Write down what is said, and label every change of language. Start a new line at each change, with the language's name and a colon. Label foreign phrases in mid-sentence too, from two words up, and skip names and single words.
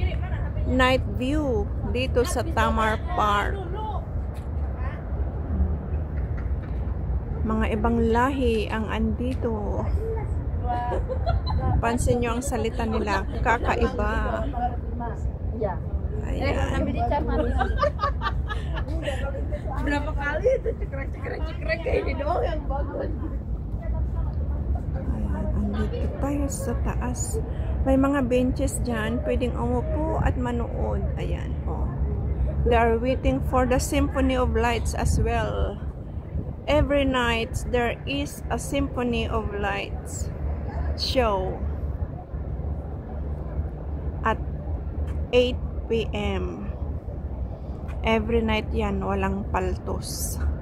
English: Night view
Filipino: dito sa Tamar Park. Mga ibang lahi ang andito. Pansin nyo ang salita nila, kakaiba. Ayan.
Indonesian: Berapa kali itu cekrek kayak ini doang yang bagus.
Filipino: Ayan, andito tayo sa taas. May mga benches dyan, pwedeng umupo at manood. Ayan, oh.
English: They are waiting for the Symphony of Lights as well. Every night, there is a Symphony of Lights show at 8 p.m. Every night
Filipino: yan, walang paltos.